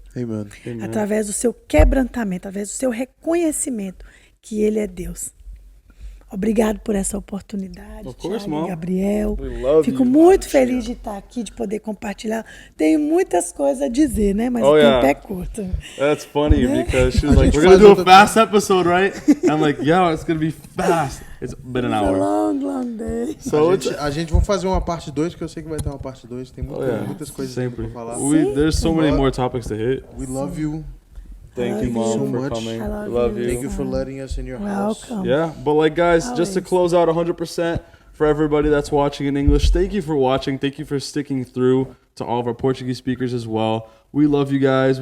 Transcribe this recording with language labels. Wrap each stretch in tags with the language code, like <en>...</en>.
<en>Amen.</en> <pt>Através do seu quebrantamento, através do seu reconhecimento que Ele é Deus. Obrigado por essa oportunidade, Thiago e Gabriel. Fico muito feliz de estar aqui, de poder compartilhar. Tenho muitas coisas a dizer, né? Mas o tempo é curto.</pt> <en>That's funny, because she was like, we're going to do a fast episode, right? I'm like, yeah, it's going to be fast. It's been an hour. It's a long day.</en> <pt>So a gente vai fazer uma parte 2, que eu sei que vai ter uma parte 2. Tem muitas coisas para falar.</pt> <en>There's so many more topics to hit. We love you. Thank you, Mom, so for much. coming. I Love you. Thank you for letting us in your house. Welcome. Yeah, but like, guys, just to close out 100% for everybody that's watching in English, thank you for watching. Thank you for sticking through, to all of our Portuguese speakers as well. We love you guys.</en>